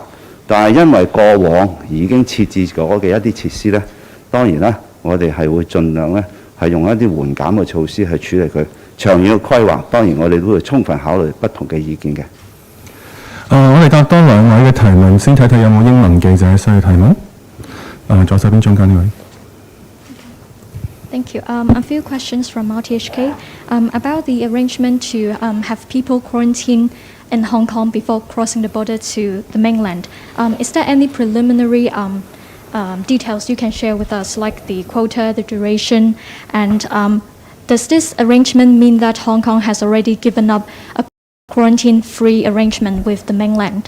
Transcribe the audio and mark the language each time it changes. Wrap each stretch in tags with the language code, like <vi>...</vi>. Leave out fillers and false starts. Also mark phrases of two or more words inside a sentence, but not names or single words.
<yue>但係因為過往已經設置咗嘅一啲設施呢，當然啦，我哋係會盡量呢係用一啲緩減嘅措施去處理佢。長遠嘅規劃，當然我哋都會充分考慮不同嘅意見嘅。我哋答多兩位嘅提問，先睇睇有冇英文記者需要提問。左手邊中間呢位。</yue> <en>Thank you. A few questions from RTHK about the arrangement to have people quarantine in Hong Kong before crossing the border to the mainland. Is there any preliminary details you can share with us, like the quota, the duration, and does this arrangement mean that Hong Kong has already given up a quarantine-free arrangement with the mainland?</en>